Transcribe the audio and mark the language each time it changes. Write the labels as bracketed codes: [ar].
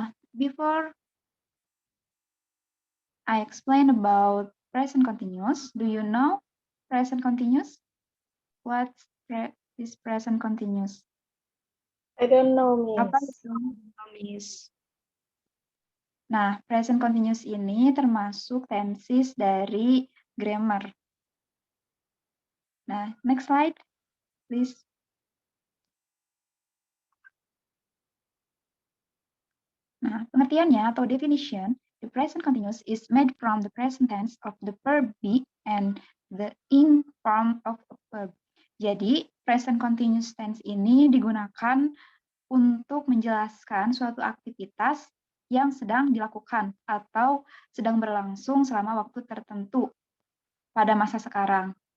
[en] Before I explain about present continuous, do you know present continuous? What's is present continuous? I don't know, Miss. [id] Apa itu? [en] Miss. [id] Nah, present continuous ini termasuk tenses dari grammar. [en] Nah, next slide, please. [id] Nah, pengertiannya atau [en] definition, the present continuous is made from the present tense of the verb be and the ing form of a verb. [id] Jadi, present continuous tense ini digunakan untuk menjelaskan suatu aktivitas yang sedang dilakukan atau sedang berlangsung selama waktu tertentu pada masa sekarang.